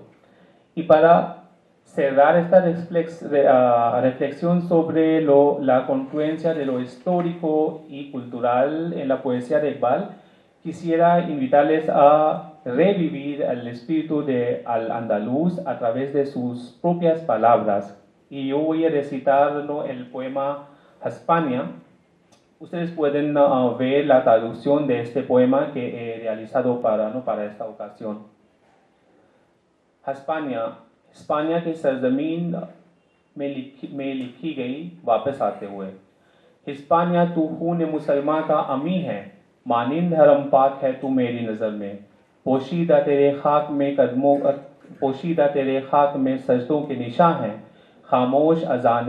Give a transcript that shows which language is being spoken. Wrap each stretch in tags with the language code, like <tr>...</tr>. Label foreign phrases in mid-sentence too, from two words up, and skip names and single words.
<es>Y para cerrar esta reflexión sobre la confluencia de lo histórico y cultural en la poesía de Iqbal, quisiera invitarles a revivir el espíritu de Al-Andalus a través de sus propias palabras. Y yo voy a recitar el poema Hispania. Ustedes pueden ver la traducción de este poema que he realizado para esta ocasión.</es> <ur>ہسپانیہ کی سرزمین میں لکھی گئی واپس آتے ہوئے. ہسپانیہ تو خون مسلمان کا امیں ہے، مانند حرم پاک ہے تو میری نظر میں، پوشیدہ تیرے خاک میں پوشیدہ تیرے خاک میں سجدوں کے نشاں ہیں، خاموش اذانیں</ur>